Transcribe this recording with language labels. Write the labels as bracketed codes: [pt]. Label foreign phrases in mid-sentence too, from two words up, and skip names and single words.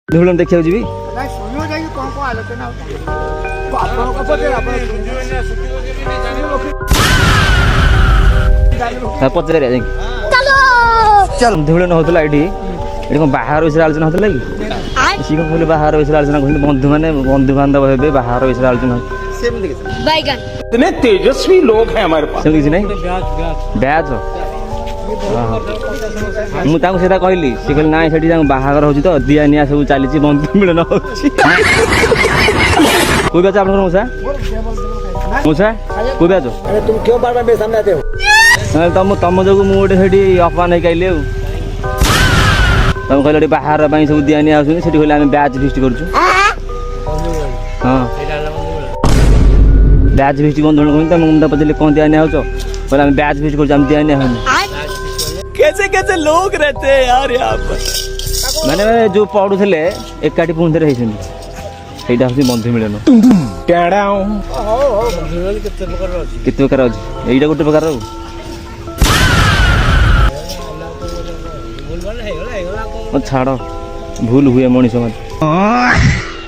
[or] ଧୁଳନ ଦେଖିବାକୁ ଯିବି ପଚାରିବା ଯାଇକି ଧୁଳନ ହଉଥିଲା ଏଠି ଏଠି କଣ ବାହାର ବିଷୟରେ ଆଲୋଚନା ହଉଥିଲା କି ସିଏ କଣ କହିଲେ ବାହାର ବିଷୟରେ ଆଲୋଚନା କହିଲେ ବନ୍ଧୁ ମାନେ ବନ୍ଧୁ ବାନ୍ଧବ ହେବେ ବାହାର ବିଷୟରେ ଆଲୋଚନା [hi] इतने तेजस्वी लोग हैं हमारे पास [or] ସେମିତି କିଛି ନାହିଁ ବ୍ୟାଚ୍ ମୁଁ ତାଙ୍କୁ ସେଇଟା କହିଲି ସେ କହିଲେ ନାଇଁ ସେଠି ତାଙ୍କୁ ବାହାଘର ହଉଛି ତ ଦିଆ ନିଆ ସବୁ ଚାଲିଛି ବନ୍ଧୁ ମିଳନ ହଉଛି କୋଉ ବ୍ୟାଚ୍ ଆପଣଙ୍କର ମଉସା ମଉସା କୋଉ ବ୍ୟାଚ୍ [hi] तुम क्यों बार बार मेरे सामने आते हो? [or] ତମ ଯୋଗୁଁ ମୁଁ ଗୋଟେ ସେଠି ଅପମାନ ହେଇକି ଆଇଲି ଆଉ ତମେ କହିଲ ଏଠି ବାହାର ପାଇଁ ସବୁ ଦିଆ ନିଆ ଆସୁଛନ୍ତି ସେଠି କହିଲେ ଆମେ [en] batch feast [or] କରୁଛୁ ହଁ [en] batch feast [or] ବନ୍ଧୁ କହୁଛନ୍ତି ତମେ ମୁଣ୍ଡ ପଚାରିଲେ କ'ଣ ଦିଆ ନିଆ ହଉଛ କହିଲେ ଆମେ [en] batch feast [or] କରୁଛୁ ଆମେ ଦିଆ ନିଆ ହଉନି [hi] कैसे कैसे लोग रहते हैं यार यहाँ पर। [or] ମାନେ ଯୋଉ ପଢୁଥିଲେ ଏକାଠି ପୁଣି ଥରେ ହେଇଛନ୍ତି ସେଇଟା ହଉଛି ବନ୍ଧୁ ମିଳନ କେତେ ପ୍ରକାର ଅଛି ଏଇଟା ଗୋଟେ ପ୍ରକାର ଆଉ ଛାଡ଼ ଭୁଲ ହୁଏ ମଣିଷ ମାନେ